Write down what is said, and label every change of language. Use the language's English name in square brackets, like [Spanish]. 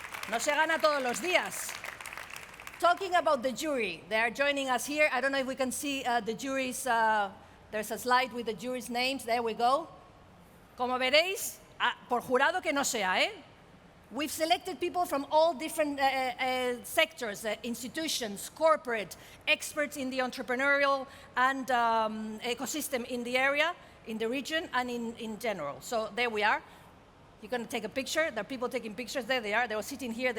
[Spanish] No se gana todos los días. [English] Talking about the jury, they are joining us here. I don't know if we can see the jury's, there's a slide with the jury's names. There we go. [Spanish] Como veréis, por jurado que no sea, ¿eh? [English] We've selected people from all different sectors, institutions, corporate, experts in the entrepreneurial and ecosystem in the area, in the region, and in general. So there we are. You're going to take a picture. There are people taking pictures. There they are. They're sitting here.